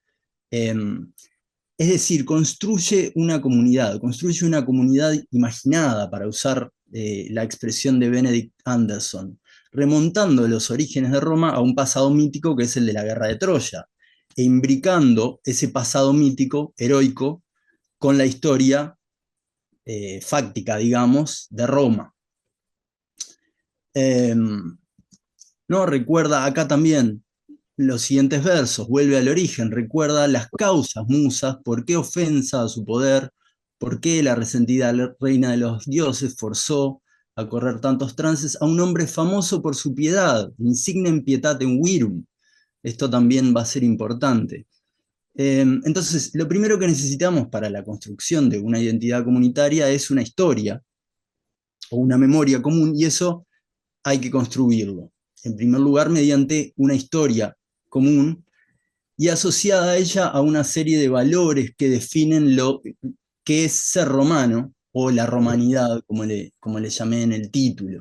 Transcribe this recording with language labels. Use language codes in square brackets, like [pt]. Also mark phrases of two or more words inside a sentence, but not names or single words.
[es] Es decir, construye una comunidad imaginada, para usar la expresión de Benedict Anderson, remontando los orígenes de Roma a un pasado mítico que es el de la guerra de Troya, e imbricando ese pasado mítico, heroico, con la historia fáctica, digamos, de Roma. ¿no? Recuerda acá también los siguientes versos, vuelve al origen, recuerda las causas musas, por qué ofensa a su poder, por qué la resentida reina de los dioses forzó a correr tantos trances a un hombre famoso por su piedad, [la] insignem pietatem virum. [es] Esto también va a ser importante. Entonces, lo primero que necesitamos para la construcción de una identidad comunitaria es una historia o una memoria común, y eso hay que construirlo. En primer lugar, mediante una historia común y asociada a ella a una serie de valores que definen lo que es ser romano, o la romanidad, como le llamé en el título.